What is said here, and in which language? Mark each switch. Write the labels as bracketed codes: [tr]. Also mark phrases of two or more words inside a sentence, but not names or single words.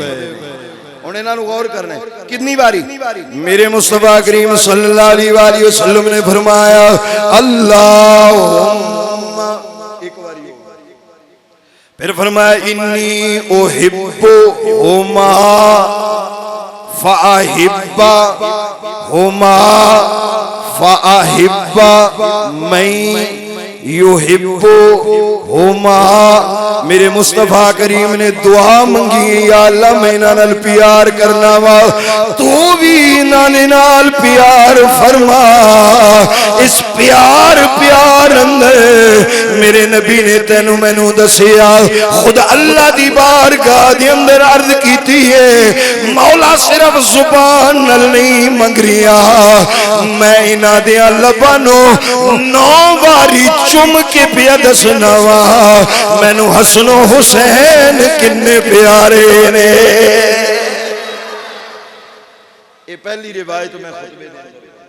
[ur] انہیں نہ غور کرنا ہے کتنی باری میرے مصطفیٰ کریم [ar] صلی اللہ علیہ وآلہ وسلم [ur] نے فرمایا اللہم، ایک باری پھر فرمایا [ar] انی احبہما فاحبہما فاحب من یحبہما۔ [pa] میرے مصطفیٰ کریم نے دعا منگی، یا اللہ میں انہاں نال پیار کرنا وا، تو بھی انہاں نال پیار فرما۔ اس پیار اندر میرے نبی نے تینوں مینوں دسیا، خود اللہ دی بارگاہ دے اندر عرض کیتی ہے، مولا صرف زبان نال نہیں منگ رہا، میں انہاں دیاں لباں نوں 9 باری چم کے پیا دسنا وا، مینوں حسن و حسین کنے پیارے نے۔ [ur] یہ پہلی روایت میں خطبے دے